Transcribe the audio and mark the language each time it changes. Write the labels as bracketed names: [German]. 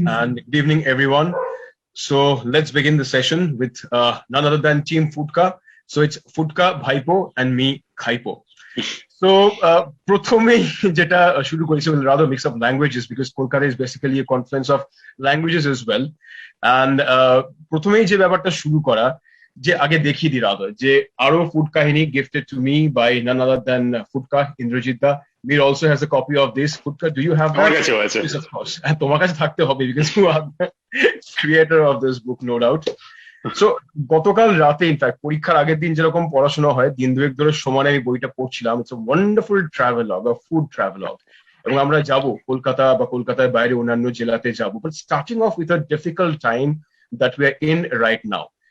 [English] And good evening, everyone. So let's begin the session with none other than Team Foodka. So it's Foodka, Bhaipo, and me, Khaipo. So [Bangla] প্রথমেই যেটা শুরু করেছি, [English] will rather mix up languages because Kolkata is basically a confluence of languages as well. [Bangla] And প্রথমেই যে ব্যাপারটা শুরু করা, যে আগে দেখিয়ে দিই rather যে আরো ফুড কাহিনী [English] gifted to me by none other than Foodka, [Bangla] Indrajit da. [English] Mir also has a copy of this. Foodka, do you have that? Yes, of course. And [Bangla] তোমার কাছে থাকতে হবে [English] because you are the creator of this book, no doubt. [Bangla] So গতকাল রাতে in fact পরীক্ষার আগের দিন যেরকম পড়াশোনা হয়, দিন দুয়েক ধরে সমানে আমি বইটা পড়ছিলাম। [English] it's a wonderful travelogue, a food travelogue, [Bangla] এবং আমরা যাব কলকাতা বা কলকাতার বাইরে অন্যান্য জেলাতে যাব, [English] But starting of with a difficult time that we are in right now.